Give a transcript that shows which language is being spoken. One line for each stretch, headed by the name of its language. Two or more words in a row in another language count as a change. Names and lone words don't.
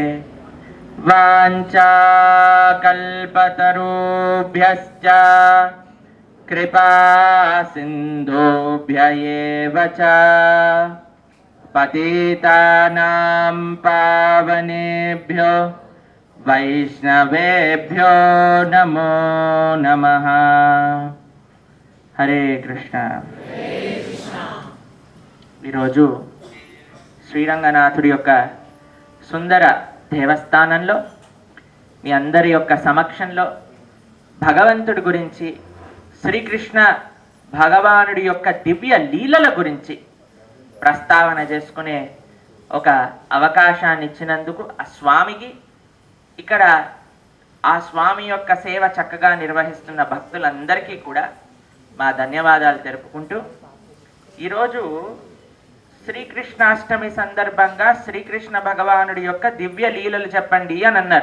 Sanskrit: वाञ्छाकल्पतरुभ्यश्च कृपा सिन्धुभ्य एव च पतितानां पावनेभ्यो वैष्णवेभ्यो नमो नमः। हरे कृष्ण।
Telugu: ఈరోజు శ్రీరంగనాథుడి యొక్క సుందర దేవస్థానంలో మీ అందరి యొక్క సమక్షంలో భగవంతుడి గురించి, శ్రీకృష్ణ భగవానుడి యొక్క దివ్య లీలల గురించి ప్రస్తావన చేసుకునే ఒక అవకాశాన్ని ఇచ్చినందుకు ఆ స్వామికి, ఇక్కడ ఆ స్వామి యొక్క సేవ చక్కగా నిర్వహిస్తున్న భక్తులందరికీ కూడా మా ధన్యవాదాలు తెలుపుకుంటూ, ఈరోజు శ్రీకృష్ణాష్టమి సందర్భంగా శ్రీకృష్ణ భగవానుడి యొక్క దివ్య లీలలు చెప్పండి అని అన్నారు.